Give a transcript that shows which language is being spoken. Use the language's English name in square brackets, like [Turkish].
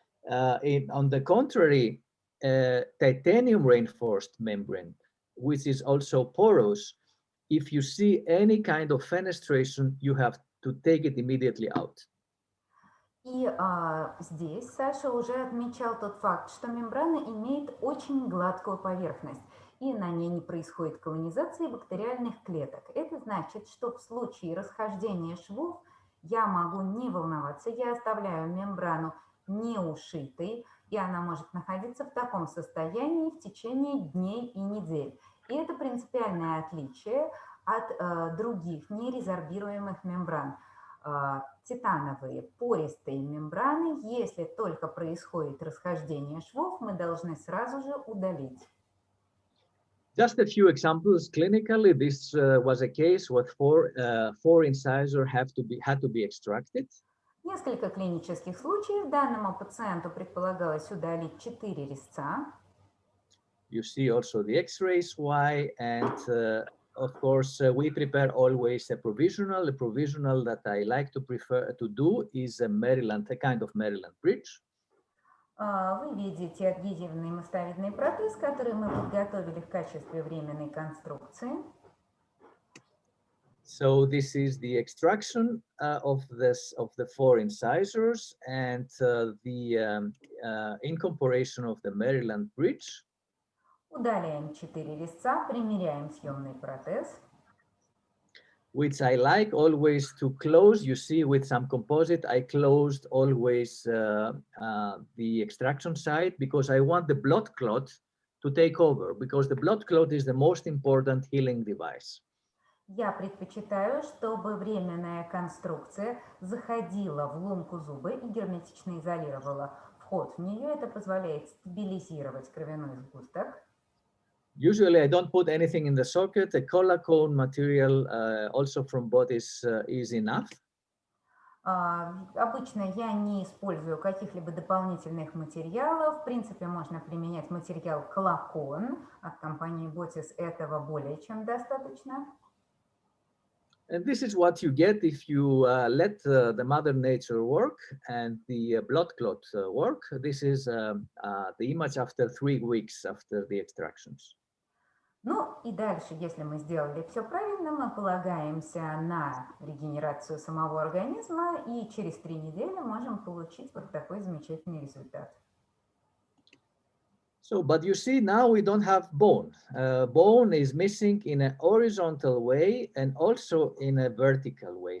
[English] On the contrary, titanium reinforced membrane, which is also porous, if you see any kind of fenestration, you have to take it immediately out. [Russian] И здесь Саша уже отмечал тот факт, что мембрана имеет очень гладкую поверхность, и на ней не происходит колонизации бактериальных клеток. Это значит, что в случае расхождения швов я могу не волноваться, я оставляю мембрану не ушитой, и она может находиться в таком состоянии в течение дней и недель. И это принципиальное отличие от других нерезорбируемых мембран. Титановые пористые мембраны, если только происходит расхождение швов, мы должны сразу же удалить. [English] Just a few examples clinically. This was a case where four incisors had to be extracted. [Russian] Nесколько клинических случаев. Данному пациенту предполагалось удалить 4 резца. [English] You see also the X-rays, why, and of course, we prepare always a provisional. A provisional that I like to prefer to do is a kind of Maryland bridge. [Russian] Вы видите адгезивный мостовидный протез, который мы подготовили в качестве временной конструкции. [English] So this is the extraction of the 4 incisors and the incorporation of the Maryland bridge. [Russian] Удаляем 4 резца, примеряем съемный протез. [English] Which I like always to close. You see, with some composite, I closed always the extraction site because I want the blood clot to take over, because the blood clot is the most important healing device. [Russian] Я предпочитаю, чтобы временная конструкция заходила в лунку зуба и герметично изолировала вход в нее. Это позволяет стабилизировать кровяной сгусток. [English] Usually I don't put anything in the socket. A collagen material also from bodies is enough. [Russian] Обычно я не использую каких-либо дополнительных материалов. В принципе, можно применять материал коллаген от компании Botis. Этого более чем достаточно. [English] And this is what you get if you let the Mother Nature work and the blood clot work. This is the image after 3 weeks after the extractions. [Russian] Ну и дальше, если мы сделали все правильно, мы полагаемся на регенерацию самого организма, и через 3 недели можем получить вот такой замечательный результат. [English] So, but you see, now we don't have bone. Bone is missing in a horizontal way and also in a vertical way.